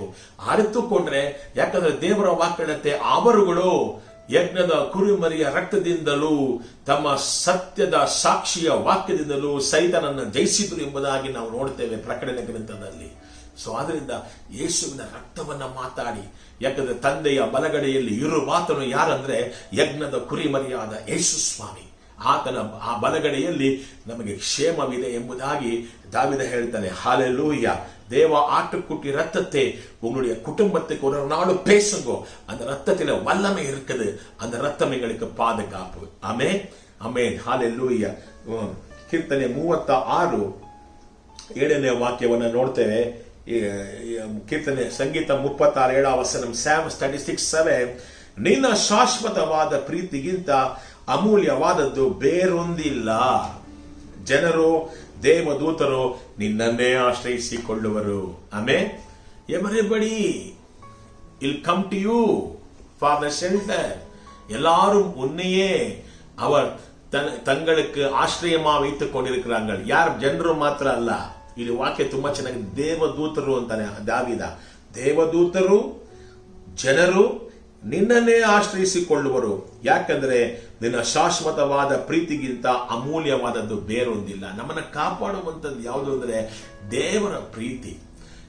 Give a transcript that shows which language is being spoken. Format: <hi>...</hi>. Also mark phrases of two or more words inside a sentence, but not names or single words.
<kn>ಅರಿತುಕೊಂಡ್ರೆ, ಯಾಕಂದ್ರೆ ದೇವರ ವಾಕ್ಯತೆ ಅವರುಗಳು ಯಜ್ಞದ ಕುರಿಮರಿಯ ರಕ್ತದಿಂದಲೂ ತಮ್ಮ ಸತ್ಯದ ಸಾಕ್ಷಿಯ ವಾಕ್ಯದಿಂದಲೂ ಸೈತಾನನ್ನು ಜಯಿಸಿದ್ರು ಎಂಬುದಾಗಿ ನಾವು ನೋಡ್ತೇವೆ ಪ್ರಕಟಣೆ ಗ್ರಂಥದಲ್ಲಿ. ಸೊ ಆದ್ರಿಂದ ಯೇಸುವಿನ ರಕ್ತವನ್ನ ಮಾತಾಡಿ, ಯಾಕಂದ್ರೆ ತಂದೆಯ ಬಲಗಡೆಯಲ್ಲಿ ಇರುವಾತನು ಯಾರಂದ್ರೆ ಯಜ್ಞದ ಕುರಿಮರಿಯಾದ ಯೇಸು ಸ್ವಾಮಿ. ಆತನ ಆ ಬಲಗಡೆಯಲ್ಲಿ ನಮಗೆ ಕ್ಷೇಮವಿದೆ ಎಂಬುದಾಗಿ ದಾವೀದ ಹೇಳ್ತಾನೆ.</kn> <ta>ஹல்லேலூயா. தேவ ஆட்டுக்குட்டி ரத்தத்தை உங்களுடைய குடும்பத்துக்கு ஒரு நாள் பேசுங்க. அந்த ரத்தத்தில வல்லமை இருக்குது. அந்த ரத்தம் எங்களுக்கு பாதுகாப்பு. ஆமென், ஆமென், ஹல்லேலூயா.</ta> <kn>ಕೀರ್ತನೆ 36 7ನೇ ವಾಕ್ಯವನ್ನು ನೋಡ್ತೇವೆ. ಕೀರ್ತನೆ ಸಂಗೀತ 36:7 Psalm 36:7 ನಿನ್ನ ಶಾಶ್ವತವಾದ ಪ್ರೀತಿಗಿಂತ ಅಮೂಲ್ಯವಾದದ್ದು ಬೇರೊಂದಿಲ್ಲ. ಜನರು, ದೇವದೂತರು ನಿನ್ನನ್ನೇ ಆಶ್ರಯಿಸಿಕೊಳ್ಳುವರು. ಆಮೆನ್.</kn> <en>Everybody will come to you for the shelter.</en> <ta>எல்லாரும் உன்னையே அவர் தங்களுக்கு ஆಶ್ರಯமா வைத்துக் கொண்டிருக்கிறார்கள்.</ta> <kn>ಯಾರು? ಜನರು ಮಾತ್ರ ಅಲ್ಲ. ಇಲ್ಲಿ ವಾಕ್ಯ ತುಂಬಾ ಚೆನ್ನಾಗಿ ದೇವದೂತರು ಅಂತಾನೆ ದಾವೀದ. ದೇವದೂತರು, ಜನರು ನಿನ್ನನ್ನೇ ಆಶ್ರಯಿಸಿಕೊಳ್ಳುವರು. ಯಾಕಂದ್ರೆ ನಿನ್ನ ಶಾಶ್ವತವಾದ ಪ್ರೀತಿಗಿಂತ ಅಮೂಲ್ಯವಾದದ್ದು ಬೇರೊಂದಿಲ್ಲ. ನಮ್ಮನ್ನ ಕಾಪಾಡುವಂಥದ್ದು ಯಾವುದು ಅಂದ್ರೆ ದೇವರ ಪ್ರೀತಿ.</kn>